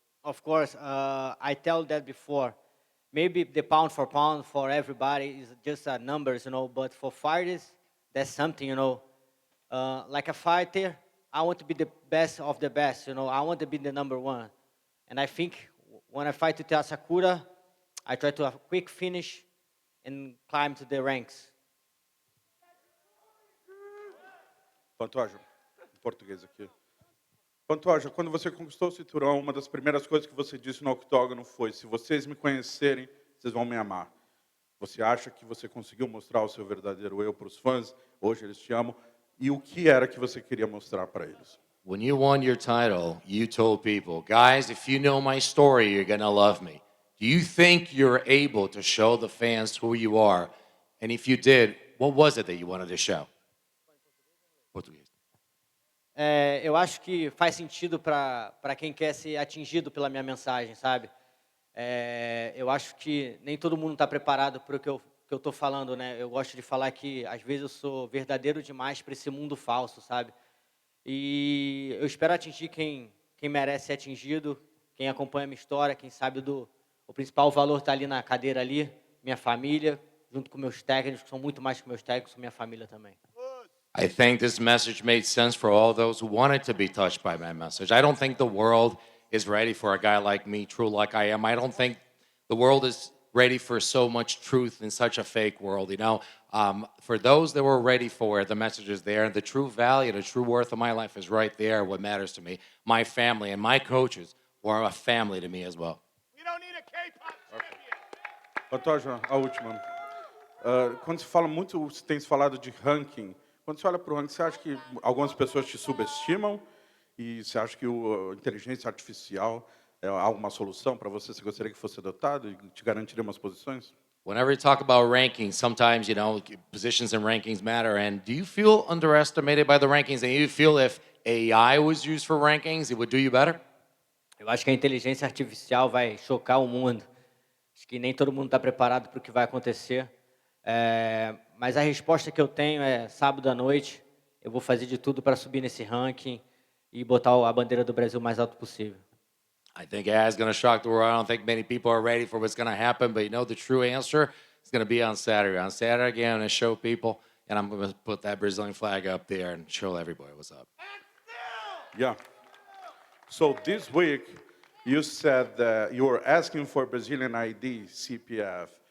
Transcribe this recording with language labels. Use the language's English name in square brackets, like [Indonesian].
[English] Of course, I tell that before. Maybe the pound for pound for everybody is just numbers, but for fighters, that's something, like a fighter, I want to be the best of the best, I want to be the number one. And I think when I fight with Asakura, I try to have a quick finish and climb to the ranks. [Portuguese] Pantoja, em português aqui. Pantoja, quando você conquistou o cinturão, uma das primeiras coisas que você disse no octógono foi: se vocês me conhecerem, vocês vão me amar. Você acha que você conseguiu mostrar o seu verdadeiro eu para os fãs? Hoje eles te amam. E o que era que você queria mostrar para eles? [English] When you won your title, you told people, guys, if you know my story, you're going to love me. Do you think you're able to show the fans who you are? And if you did, what was it that you wanted to show? [Portuguese] Português. Eu acho que faz sentido para quem quer ser atingido pela minha mensagem, sabe? Eu acho que nem todo mundo está preparado para o que eu estou falando, né? Eu gosto de falar que, às vezes, eu sou verdadeiro demais para esse mundo falso, sabe? E eu espero atingir quem merece ser atingido, quem acompanha a minha história, quem sabe o principal valor está ali na cadeira ali, minha família, junto com meus técnicos, que são muito mais que meus técnicos, são minha família também. [English] I think this message made sense for all those who wanted to be touched by my message. I don't think the world is ready for a guy like me, true like I am. I don't think the world is ready for so much truth in such a fake world, you know. For those that were ready for it, the message is there. The true value, the true worth of my life is right there, what matters to me. My family and my coaches were a family to me as well. [Portuguese] Pantoja, a última. Quando se fala muito, você tem se falado de ranking. Quando você olha para o ranking, você acha que algumas pessoas te subestimam? E você acha que a inteligência artificial é alguma solução para você? Você gostaria que fosse adotado e te garantiria umas posições? [English] Whenever you talk about rankings, sometimes, you know, positions and rankings matter. And do you feel underestimated by the rankings? And you feel if AI was used for rankings, it would do you better? [Portuguese] Eu acho que a inteligência artificial vai chocar o mundo. Acho que nem todo mundo está preparado para o que vai acontecer. Mas a resposta que eu tenho é sábado à noite. Eu vou fazer de tudo para subir nesse ranking e botar a bandeira do Brasil o mais alto possível. [English] I think AI is going to shock the world. I don't think many people are ready for what's going to happen. But you know, the true answer is going to be on Saturday. On Saturday, I'm going to show people, and I'm going to put that Brazilian flag up there and show everybody what's up. Yeah. So this week, you said that you were asking for Brazilian ID, CPF.